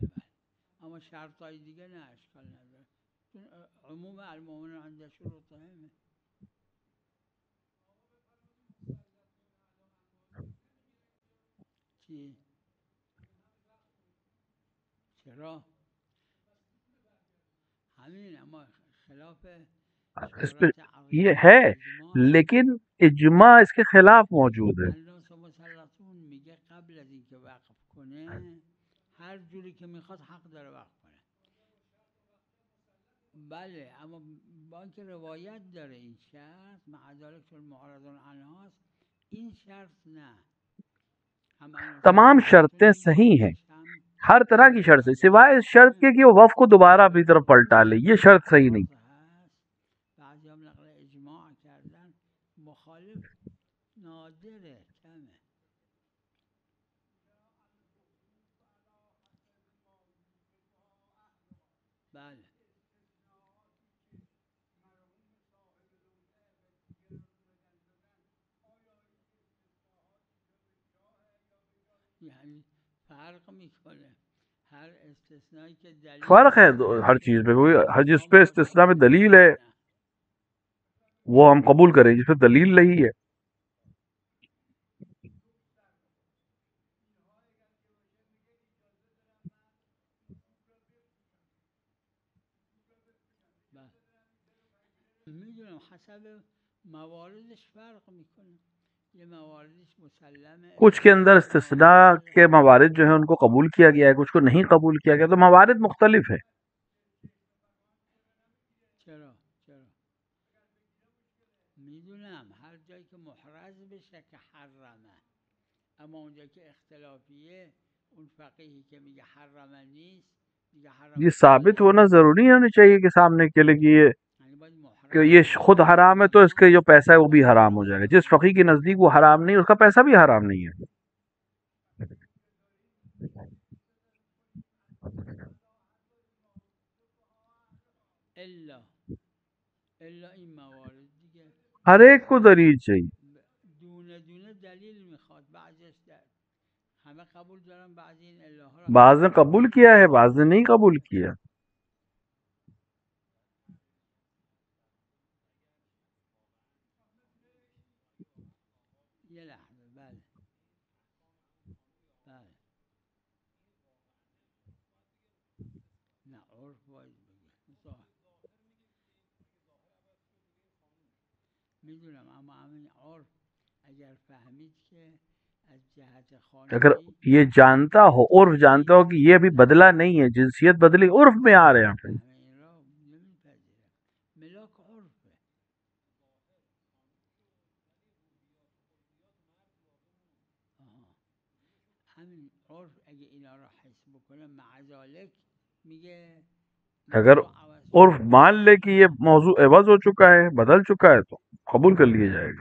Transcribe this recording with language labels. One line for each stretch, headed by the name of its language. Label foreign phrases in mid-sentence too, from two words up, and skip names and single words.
Persian: بله بله اما شرط های دیگه نه اشکال نداره چون عموم
Arabic: المؤمنین عند شروطهم
Persian: چی چرا همین اما خلاف
Urdu: اس پے
Persian: اشارات
Urdu: ये
Persian: عقیده
Urdu: है,
Persian: اجماع هست
Urdu: لیکن اجماع اس کے خلاف موجود ہے.
Arabic: الناس مسلطون
Persian: میگه قبل از اینکه وقف کنه هر جوری که میخواد حق داره وقف کنه. بله اما با اینکه روایت داره این شرط معذالک چون
Arabic: معرضون عنهاست
Persian: این شرط نه.
Urdu: हम تمام شرطیں صحیح ہیں، ہر طرح کی شرط ہے، سوائے اس شرط کے کہ وہ وف کو دوبارہ اپنی طرف پلٹا لے، یہ شرط صحیح نہیں.
Persian: بعضی هم نقل اجماع کردن مخالف نادره کمه. بله یعنی فرق میکنه
Urdu: ہر استثنائی کے دلیل فرق ہے ہر چیز میں، کوئی ہر جس پے استثنا میں دلیل ہے وہ ہم قبول کریں، جس پے دلیل نہیں ہے.
Persian: میدونم حسب مواردش فرق میکنه.
Urdu: یہ موارد مسلّم ہے کچھ کے اندر استثنا کے موارد جو ہے ان کو قبول کیا گیا ہے، کچھ کو نہیں قبول کیا گیا، تو موارد مختلف ہے. چلو چلو
Persian: میدونم هر جایی که محرز بشه که حرمه، اما اونجایی که اختلافیه اون فقیهی که میگه حرمه نیست میگه حرمه
Urdu: یہ ثابت ہونا ضروری ہونی چاہیے کہ سامنے کے لیے کہ یہ خود حرام ہے تو اس کے جو پیسہ ہے وہ بھی حرام ہو جائے گا. جس فقیہ کے نزدیک وہ حرام نہیں، اس کا پیسہ بھی حرام نہیں ہے.
Persian: الا الا این موارد دیگه
Urdu: ہر ایک کو دلیل چاہیے.
Persian: دونه دونه دلیل میخواد. بعضیش همه قبول دارن، بعضی این الا ها
Urdu: بعض نے قبول کیا ہے، بعض نے نہیں قبول کیا.
Persian: یه لحظه. بله بله نه عرف باید بگه میدونم، اما همین عرف اگر فهمید که از جهت
Urdu: अगर
Persian: خانگی
Urdu: یہ جانتا ہو، عرف جانتا ہو کہ یہ ابھی بدلا نہیں ہے، جنسیت بدلی، عرف میں آ رہے ہیں پھر.
Persian: همه این را نمیپذیره. ملاک عرفه. همین عرف اگه اینا را حس بکنه معذالک میگه
Urdu: اگر عرف مان لے کہ یہ موضوع عوض ہو چکا ہے، بدل چکا ہے، تو قبول کر لیا جائے گا.